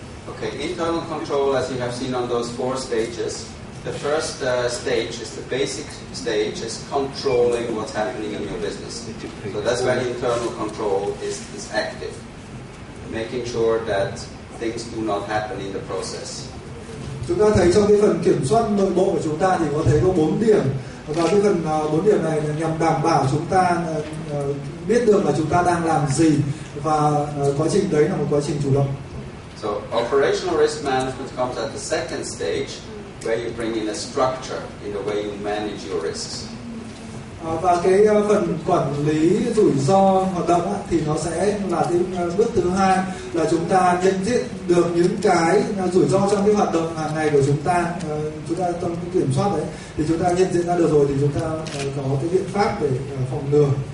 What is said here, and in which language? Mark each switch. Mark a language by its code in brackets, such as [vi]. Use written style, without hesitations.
[en] Okay, internal control, as you have seen on those 4 stages. The first stage is the basic stage, is controlling what's happening in your business. So that's when internal control is active, making sure that things do not happen in the process. [vi] Chúng ta thấy trong cái phần kiểm soát nội bộ của chúng ta thì có thấy có 4 điểm, và cái phần 4 điểm này là nhằm đảm bảo chúng ta biết được là chúng ta đang làm gì, và quá trình đấy là một quá trình chủ động. [en] So operational risk management comes at the second stage, where you bring in a structure in the way you manage your risks. [vi] Và cái phần quản lý rủi ro hoạt động thì nó sẽ là cái bước thứ hai, là chúng ta nhận diện được những cái rủi ro trong cái hoạt động hàng ngày của chúng ta trong cái kiểm soát đấy, thì chúng ta nhận diện ra được rồi thì chúng ta có cái biện pháp để phòng ngừa.